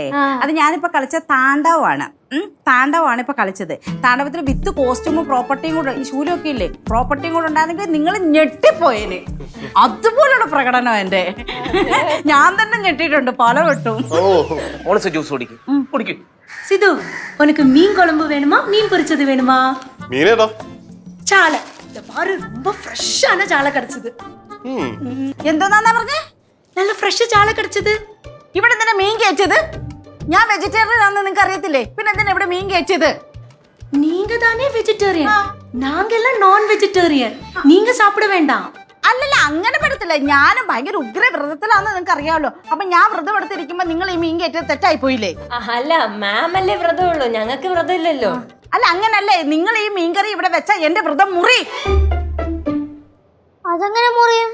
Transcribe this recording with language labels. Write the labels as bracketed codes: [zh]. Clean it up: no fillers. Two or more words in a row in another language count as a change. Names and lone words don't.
[ml] അത് ഞാനിപ്പോൾ കളിച്ച താണ്ഡവമാണ്. താണ്ഡവമാണ് ഇപ്പൊ കളിച്ചത്. താണ്ഡവത്തിൽ വിത്ത് കോസ്റ്റ്യൂമും പ്രോപ്പർട്ടിയും കൂടെ, ഈ ശൂലമൊക്കെ ഇല്ലേ, പ്രോപ്പർട്ടിയും കൂടെ ഉണ്ടായിരുന്നെങ്കിൽ നിങ്ങൾ ഞെട്ടിപ്പോയേന്. അതുപോലുള്ള പ്രകടനം എൻ്റെ. ഞാൻ തന്നെ ഞെട്ടിയിട്ടുണ്ട് പല വട്ടും. മോളൂസ് ജ്യൂസ് കുടിക്കും. [ta] சிது உனக்கு மீன் குழம்பு வேணுமா மீன் பொரிச்சது வேணுமா? [ml] മീനേതാ? [ta] சாலை இந்த பாரு ரொம்ப ஃப்ரெஷ்ஷான சாலை கிடைச்சது. [ml] എന്താന്നാ പറഞ്ഞേ? [ta] நல்ல ஃப்ரெஷ் சாலை கிடைச்சது. [ml] ഇവിടെ എന്തിനാ മീൻ കയറ്റത്? ഞാൻ വെജിറ്റേറിയൻ ആണെന്ന് നിങ്ങൾക്ക് അറിയത്തില്ലേ? പിന്നെ എന്തിനാ ഇവിടെ മീൻ കയറ്റത്? [ta] நீங்க தானே வெஜிடேரியன், நாங்க எல்லாம் [en] non vegetarian. [ta] நீங்க சாப்பிட வேண்டாம். [ml] അല്ലല്ല, അങ്ങനെ പറ്റത്തില്ല. ഞാനും ഭയങ്കര ഉഗ്ര വ്രതത്തിലാണെന്ന് നിങ്ങൾക്ക് അറിയാമല്ലോ. അപ്പൊ ഞാൻ വ്രതം എടുത്തിരിക്കുമ്പോ നിങ്ങൾ ഈ മീൻ കയറ്റത് തെറ്റായി പോയില്ലേ? അല്ല മാം അല്ലേ വ്രതമുള്ളൂ, ഞങ്ങൾക്ക് വ്രതമില്ലല്ലോ. അല്ല അങ്ങനല്ലേ, നിങ്ങൾ ഈ മീൻകറി ഇവിടെ വെച്ചാ എന്റെ വ്രതം മുറി. അതെങ്ങനെ മുറിയും?